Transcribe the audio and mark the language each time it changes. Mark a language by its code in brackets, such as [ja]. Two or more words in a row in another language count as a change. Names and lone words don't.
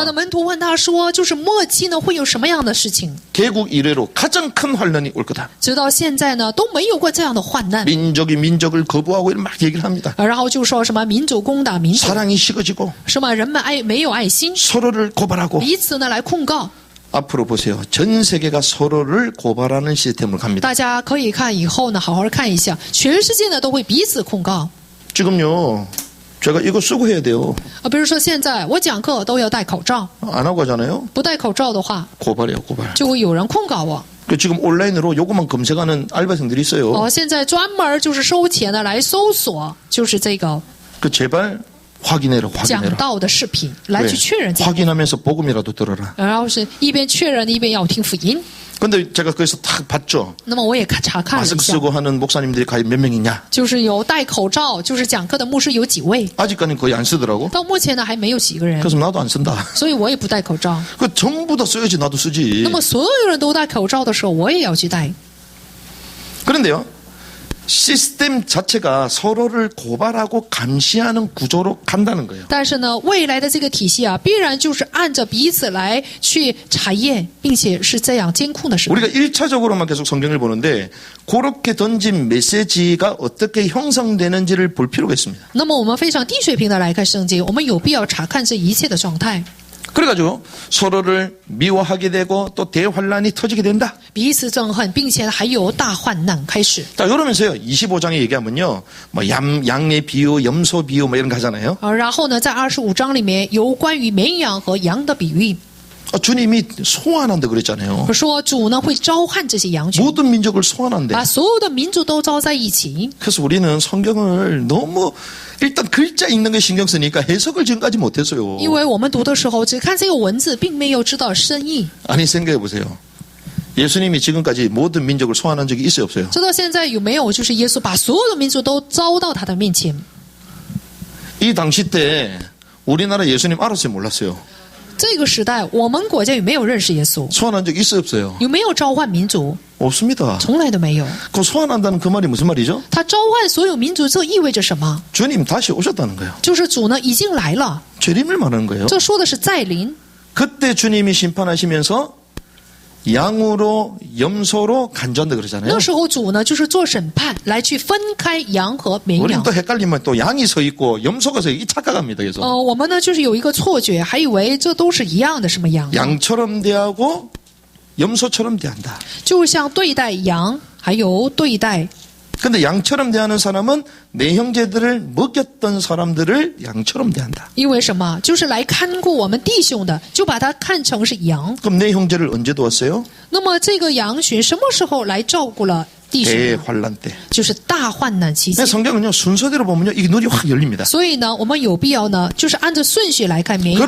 [zh] 的门徒问他说：“就是末期呢会有什么样的事情？ [ko] 개국 이래로 가장 큰 환란이 올 거다. [zh] 直到现在呢都没有过这样的患难。 [ko] 민족이 민족을 거부하고 이런 막 얘기를 합니다. [zh] 然后就说什么民主攻打民主， [ko] 사랑이 식어지고 [zh] 什么人们没有爱心， [ko] 서로를 고발하고 [zh] 彼此呢来控告。 [ko] 앞으로 보세요. 전 세계가 서로를 고발하는 시스템으로 갑니다. [zh] 大家可以看以后呢好好看一下，全世界呢都会彼此控告。 [ko] 지금요. 제가 이거 쓰고 해야 돼요. [zh] 比如说现在我讲课都要戴口罩， [ko] 안 하고 하잖아요. [zh] 不戴口罩的话， [ko] 고발해요, 고발. [zh] 就会有人控告我。 [ko] 지금 온라인으로 요것만 검색하는 알바생들이 있어요. [zh] 现在专门就是收钱的来搜索，就是这个。 [ko] 그 제발 확인해라, [zh] 讲 [ko] 확인해라. [zh] 道的视频来 [ko] 왜? [zh] 去确认这个， [ko] 확인하면서 복음이라도 들어라. [zh] 然后是一边确认一边要听福音。 [ko] 근데 제가 거기서 탁 봤죠. [zh] 那么我也查看了一 [ko] 마스크 [zh] 下， [ko] 쓰고 하는 목사님들이 과연 몇 명이냐? [zh] 就是有戴口罩，就是讲课的牧师有几位， [ko] 아직까지는 거의 안 쓰더라고. [zh] 到目前呢还没有几个人， [ko] 그래서 나도 안 쓴다. [zh] 所以我也不戴口罩。 [ko] 그 전부 다 써야지 나도 쓰지. [zh] 那么所有人都戴口罩的时候，我也要去戴。 [ko] 그런데요. 시스템 자체가 서로를 고발하고 감시하는 구조로 간다는 거예요. [zh] 但是呢，未来的这个体系啊，必然就是按照彼此来去查验，并且是这样监控的时候。 [ko] 우리가 1차적으로만 계속 성경을 보는데 그렇게 던진 메시지가 어떻게 형성되는지를 볼 필요가 있습니다. [zh] 那么我们非常低水平的来看圣经，我们有必要查看这一切的状态， [ko] 그래가지고 서로를 미워하게 되고 또 대환란이 터지게 된다. [zh] 彼此憎恨，并且还有大患难开始。 [ko] 자, 이러면서요. 25장에 얘기하면요. 뭐 양의 비유, 염소 비유 뭐 이런 거 하잖아요. [zh] 然后呢，在25章里面有关于绵羊和羊的比喻， [ko] 주님이 소환한다 그랬잖아요. [zh] 说主呢会召唤这些羊群， [ko] 모든 민족을 소환한대. [zh] 把所有的民族都招在一起。 [ko] 그래서 우리는 성경을 너무 일단 글자 읽는 게 신경 쓰니까 해석을 지금까지 못했어요. [zh] 因为我们读的时候只看这个文字，并没有知道深意。 [ko] 아니 생각해 보세요. 예수님이 지금까지 모든 민족을 소환한 적이 있어요, 없어요? [zh] 直到现在有没有就是耶稣把所有的民族都招到他的面前？ [ko] 이 당시 때 우리나라 예수님 알았어요, 몰랐어요? [zh] 这个时代，我们国家有没有认识耶稣？ [ko] 소환한 적 있어요, 없어요? [zh] 有没有召唤民族？ [ko] 없습니다. [zh] 从来都没有。 [ko] 그 소환한다는 그 말이 무슨 말이죠? [zh] 他召唤所有民族，这意味着什么？ [ko] 주님 다시 오셨다는 거예요. [zh] 就是主呢已经来了。 [ko] 재림을 말하는 거예요. [zh] 这说的是再临。 [ko] 그때 주님이 심판하시면서 양으로 염소로 간주한다 그러잖아요. [zh] 那时候主呢就是做审判，来去分开羊和绵 [ko] 우리는 [zh] 羊。 [ko] 또 헷갈리면 또 양이 서 있고 염소가 서 있고 착각합니다. 그래서 [zh] 我们呢就是有一个错觉，还以为这都是一样的什么羊， [ko] 양처럼 대하고 염소처럼 대한다. [zh] 就像对待羊，还有对待 [ko] 근데 양처럼 대하는 사람은 내 형제들을 먹였던 사람들을 양처럼 대한다. [zh] 因为什么？就是来看顾我们弟兄的，就把他看成是羊。 [ko] 그럼 내 형제를 언제 도왔어요? [zh] 那么这个羊群什么时候来照顾了弟兄呢？ [ko] 대환란 때. [zh] 就是大患难期间 [ko] 근데 。 성경은요 순서대로 보면요 이게 눈이 확 열립니다. [zh] 所以呢，我们有必要呢，就是按照顺序来看绵羊、